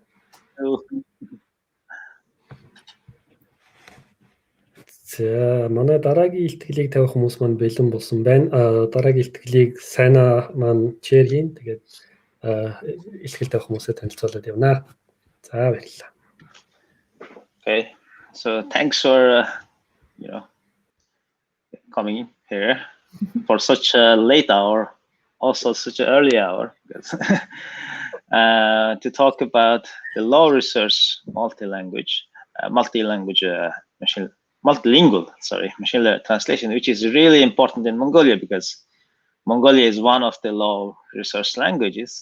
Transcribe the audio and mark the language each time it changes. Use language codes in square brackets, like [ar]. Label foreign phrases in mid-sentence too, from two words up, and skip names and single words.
[mn] За манай дараагийн илтгэлийг тавих хүмүүс маань бэлэн болсон байна. Дараагийн илтгэлийг сайнаа маань share хийн. Тэгээд илтгэл тавих хүмүүсээ танилцуулаад явна. За баярлалаа. [en] Okay. So thanks for coming here for such a late hour, also such an early hour, to talk about the law research multi-language machine multilingual, machine learning translation, which is really important in Mongolia because Mongolia is one of the low resource languages.